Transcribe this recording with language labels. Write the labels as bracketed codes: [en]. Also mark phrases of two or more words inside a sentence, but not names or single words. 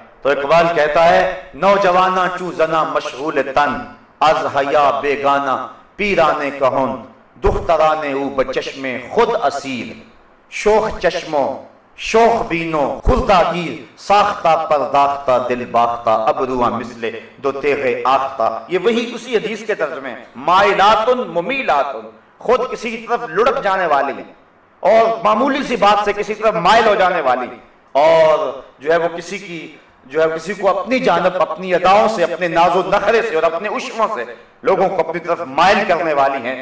[ur] تو اقبال کہتا ہے [fa] نوجواناں چو زنا مشغول تن از حیا بیگانہ پیرانے کہن دخترانے او بچشم خود اسیر شوخ چشموں شوخ بینوں خردہ گیر ساختہ پرداختہ دل باختہ ابروہ مثل دو تیغ آختہ. [ur] یہ وہی اسی حدیث کے ترجمے [ar] مائلات ممیلات، [ur] خود کسی کی طرف لڑک جانے والی اور معمولی سی بات سے کسی طرف مائل ہو جانے والی، اور جو ہے وہ کسی کو اپنی جانب اپنی اداؤں سے اپنے ناز و نخرے سے اور اپنے عشموں سے لوگوں کو اپنی طرف مائل کرنے والی ہیں.